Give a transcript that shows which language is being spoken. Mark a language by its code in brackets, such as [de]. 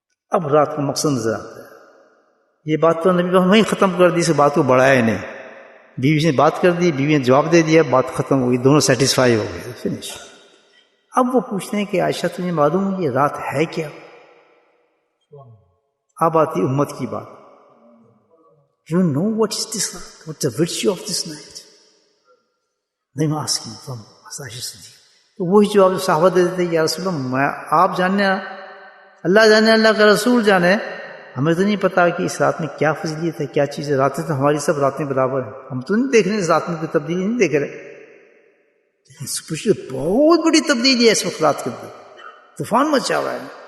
[ur] اب رات کا مقصد نظر آتا ہے. یہ بات تو نبی پاک نے وہیں ختم کر دی, اس بات کو بڑھایا نہیں. بیوی نے بات کر دی, بیوی نے جواب دے دیا, بات ختم ہو گئی, دونوں سیٹسفائی ہو گئے, فنش. اب وہ پوچھتے ہیں کہ عائشہ تجھے معلوم ہے یہ رات ہے کیا؟ اب آتی امت کی بات. [en] You know what is this night? What's the virtue of this night? I'm asking from Asaish Siddiq. [ur] تو وہی جواب جو صحابہ دے دیتے, یا رسول اللہ آپ جانے, اللہ جانے, اللہ کا رسول جانے, ہمیں تو نہیں پتا کہ اس رات میں کیا فضیلت ہے, کیا چیز ہے. راتیں تو ہماری سب راتیں برابر ہیں, ہم تو نہیں دیکھ رہے اس رات میں کوئی تبدیلی نہیں دیکھ رہے. لیکن بہت بڑی تبدیلی ہے اس وقت رات کے اندر, طوفان مچا ہوا ہے.